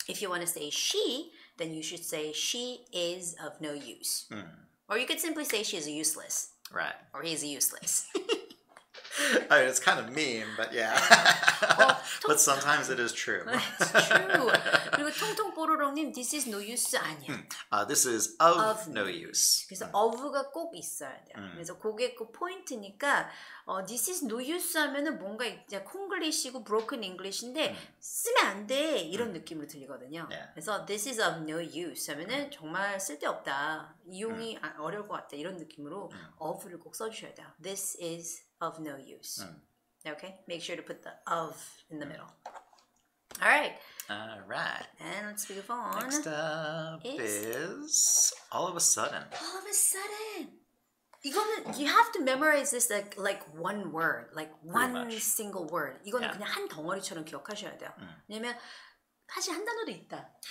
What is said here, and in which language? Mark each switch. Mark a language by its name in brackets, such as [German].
[English] If you want to say she, then you should say she is of no use. Or you could simply say she is useless. Right. Or he is useless. I mean, it's kind of mean, but yeah. But sometimes it is true. It's true. [Korean] 그리고 통통뽀로롱님, [English] this is no use [Korean] 아니야. [English] This is of no use. [Korean] 그래서 of가 꼭 있어야 돼요. 그래서 그게 꼭 포인트니까 [English] this is no use [Korean] 하면은 뭔가 이제 콩글리시고 [English] broken English [Korean] 인데 쓰면 안 돼 이런 느낌으로 들리거든요. 그래서 [English] this is of no use [Korean] 하면은 정말 쓸데없다. 이용이 어려울 것 같다 이런 느낌으로 of를 꼭 써주셔야 돼요. [English] This is of no use. Okay? Make sure to put the of in the middle. All right. And let's move on. Next up is all of a sudden. All of a sudden. [Korean] 이거는 [English] you have to memorize this like one word, like one single word. [Korean] 이거는 그냥 한 덩어리처럼 기억하셔야 돼요. 왜냐면 사실 한 단어도 있다.